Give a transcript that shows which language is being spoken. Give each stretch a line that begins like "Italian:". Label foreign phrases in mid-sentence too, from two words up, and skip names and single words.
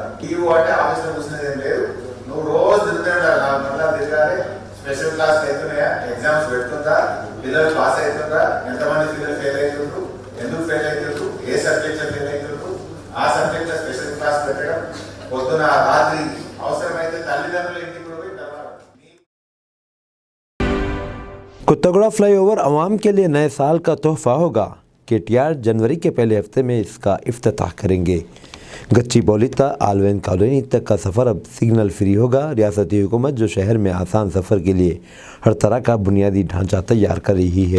Telugu: టీవీ అంటే ఆఫీసర్ కూర్చునేది ఏం లేదు, నువ్వు రోజు తిరుగుతూ ఉండాలి, 4 గంటలు తిరగాలి। స్పెషల్ క్లాస్ అవుతున్నాయా, ఎగ్జామ్స్ పెడుతుందా, పిల్లలు పాస్ అవుతుందా, ఎంతమంది పిల్లలు ఫెయిల్ అవుతుండ్రు, ఎందుకు ఫెయిల్ అవుతుండ్రు, ఏ సబ్జెక్ట్లో ఫెయిల్ అవుతుండ్రు, ఆ సబ్జెక్ట్లో స్పెషల్ క్లాస్ పెట్టడం, పొద్దున రాత్రి అవసరమైతే తల్లిదండ్రులు ఇంటికి కూడా
Urdu: کتگڑا فلائی اوور عوام کے لیے نئے سال کا تحفہ ہوگا۔ کے ٹی آر جنوری کے پہلے ہفتے میں اس کا افتتاح کریں گے۔ گچی بولی تا آلوین کالونی تک کا سفر اب سگنل فری ہوگا۔ ریاستی حکومت جو شہر میں آسان سفر کے لیے ہر طرح کا بنیادی ڈھانچہ تیار کر رہی ہے۔